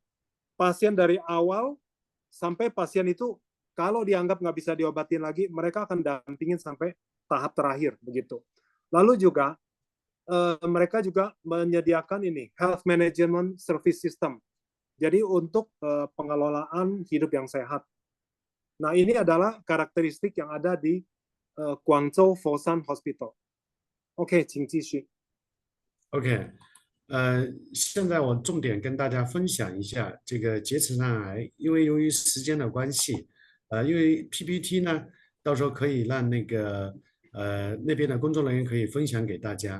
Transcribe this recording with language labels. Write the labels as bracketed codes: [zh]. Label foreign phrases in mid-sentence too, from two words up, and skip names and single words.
[id] Pasien dari awal sampai pasien itu kalau dianggap nggak bisa diobatin lagi, mereka akan dampingin sampai tahap terakhir begitu. Lalu juga mereka juga menyediakan ini [en] health management service system. [id] Jadi untuk pengelolaan hidup yang sehat. Nah, ini adalah karakteristik yang ada di Guangzhou Fosun Hospital. [zh] OK，请继续。 OK，现在我重点跟大家分享一下这个结直肠癌，因为由于时间的关系，因为 PPT 呢，到时候可以让那个那边的工作人员可以分享给大家。